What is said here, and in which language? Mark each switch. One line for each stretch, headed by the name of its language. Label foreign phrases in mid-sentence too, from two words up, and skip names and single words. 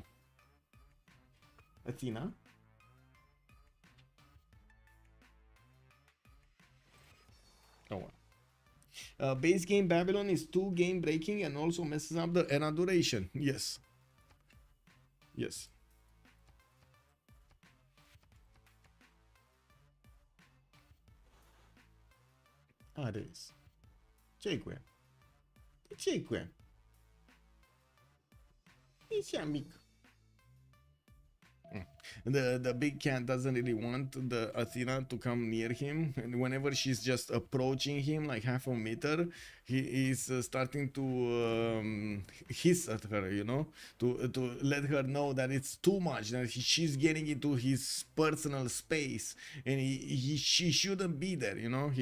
English: Athena. Oh well. Base game Babylon is 2 game breaking and also messes up the era duration. Yes. Yes. Ares.
Romanian: Ce-i cu ea? Ce-i cu ea? E cea mică.
English: The big cat doesn't really want the Athena to come near him, and whenever she's just approaching him like half a meter, he is starting to hiss at her, you know, to let her know that it's too much, that she's getting into his personal space, and she shouldn't be there, you know.